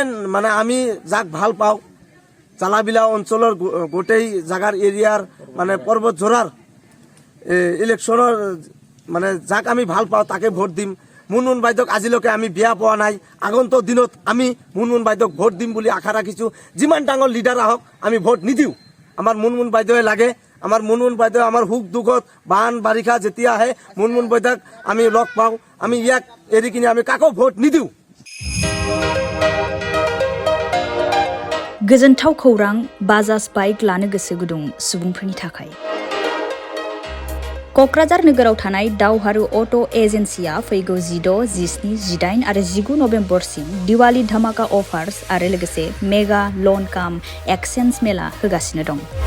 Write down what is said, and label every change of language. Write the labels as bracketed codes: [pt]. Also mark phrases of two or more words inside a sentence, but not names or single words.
[as] মানে আমি যাক ভাল পাওঁ জালাবিলা অঞ্চলৰ গোটেই জাগাৰ এৰিয়াৰ মানে পৰ্বত জোৰাৰ ইলেকশ্যনৰ মানে যাক আমি ভাল পাওঁ তাকে ভোট দিম মুনমুন বাইদেউক আজিলৈকে আমি বিয়া পোৱা নাই আগন্তুক দিনত আমি মুনমুন বাইদেউক ভোট দিম বুলি আশা ৰাখিছোঁ যিমান ডাঙৰ লিডাৰ আহক আমি ভোট নিদিওঁ আমাৰ মুনমুন বাইদেৱে লাগে আমাৰ মুনমুন বাইদেউ আমাৰ সুখ দুখত বান বাৰিষা যেতিয়া আহে মুনমুন বাইদেউক আমি লগ পাওঁ আমি ইয়াক এৰি কিনে আমি কাকো ভোট নিদিওঁ [brx] गोजोनथाव खौरां बाजाज बाइक लानो गोसो गुदुं सुबुंफोरनि थाखाय क'क्राझार नोगोराव थानाय दावहारु अट' एजेन्सिया फैगौ 16, 17, 18 आरो 19 नभेम्बरसिम दिवाली धमाका अफार्स आरो लोगोसे मेगा लन काम एक्सचेन्ज मेला होगासिनो दं